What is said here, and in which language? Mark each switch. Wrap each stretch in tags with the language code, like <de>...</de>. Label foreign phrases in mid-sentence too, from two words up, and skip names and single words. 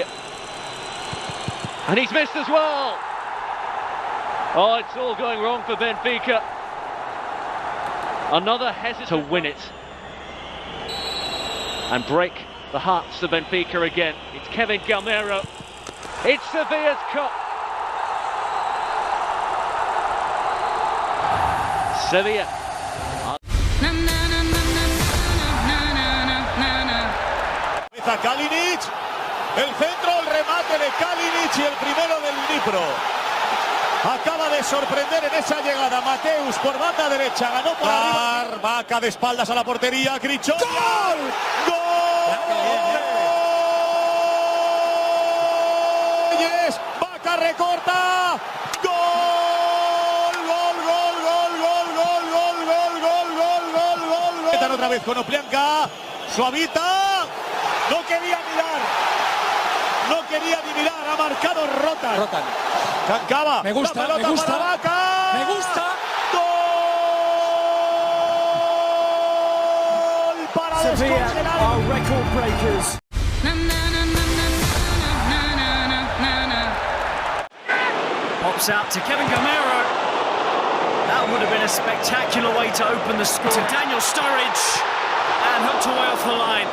<en>And he's missed as well. Oh, it's all going wrong for Benfica. Another hesitant to win it and break the hearts of Benfica again. It's Kevin Gamero. It's Sevilla's cup. Sevilla.</en> <es>Kalinic, el centro, el remate de Kalinic y el primero del Dnipro. Acaba de sorprender en esa llegada Mateus por banda derecha, ganó por arriba. Vaca de espaldas a la portería, Crichón. ¡Gol! ¡Gol! Vaca recorta. ¡Gol! ¡Gol, gol, gol, gol, gol, gol, gol, gol, gol, gol, gol! Están otra vez con Oplianka. Suavita. No quería mirar. No quería ni mirar. Ha marcado Rotan. Cancaba. Me gusta, me gusta. Me gusta. Gol para Sevilla descongelar.</es> <en>are record breakers. Pops out to Kevin Gamero. That would have been a spectacular way to open the score. To Daniel Sturridge and hooked away off the line.</en>